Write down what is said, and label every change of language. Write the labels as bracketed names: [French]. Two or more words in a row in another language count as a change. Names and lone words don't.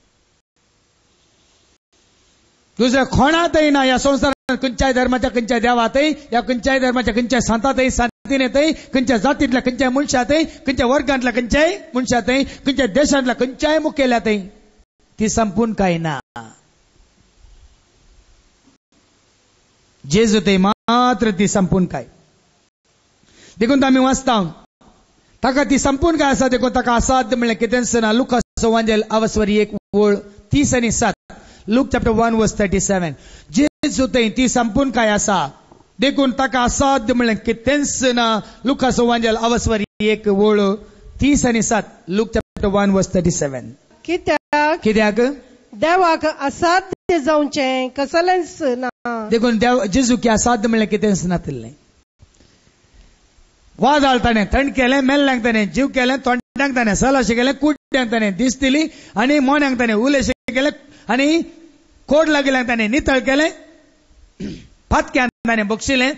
[Konkani] दुसऱ्या कोणातही ना या संसारात खंयच्याय धर्माच्या खंयच्याय देवातय, या खंयच्याय धर्माच्या खंयच्याय संतातय, शांतीनेतय, खंयच्या जातींतल्या खंयच्याय मनशातय, खंयच्या वर्गांतल्या खंयच्याय मनशातय, खंयच्या देशांतल्या खंयच्याय मुखेल्यातय ती संपून काय ना. जेजूतय मात्र ती संपून काय. देखून आमी वाचता ताका ती संपून काय आसा. देखून ताका असाध्य म्हणलें कितेंच ना. लुकाचो वांजेल अवस्वरी 1 ओळ 30 आनी 7. [English] Luke chapter 1 verse 37. [Konkani] जेजूतय ती संपून काय आसा. देखून ताका असाध्य म्हणलें कितेंच ना. लुकाचो वांजेल अवस्वरी 1 ओळ 30 आनी 7. [English] Luke chapter 1 verse 37. [Konkani] कित्याक देवाक असाध्य जावचें कसलेंच ना. देखून जेजू की असाध्य म्हणलें कितेंच नातलें. वादळ ताणें थंड केलें, मेल्ल्यांक ताणें जीव केलें, तोंडांक ताणें सलाशें केलें, कुड्ड्यांक ताणें दिस दिली आनी मोन्यांक ताणें उलेशें केलें आनी कोड लागिल्यांक ताणें नितळ केलें, फातक्यांक ताणें बक्षिलें.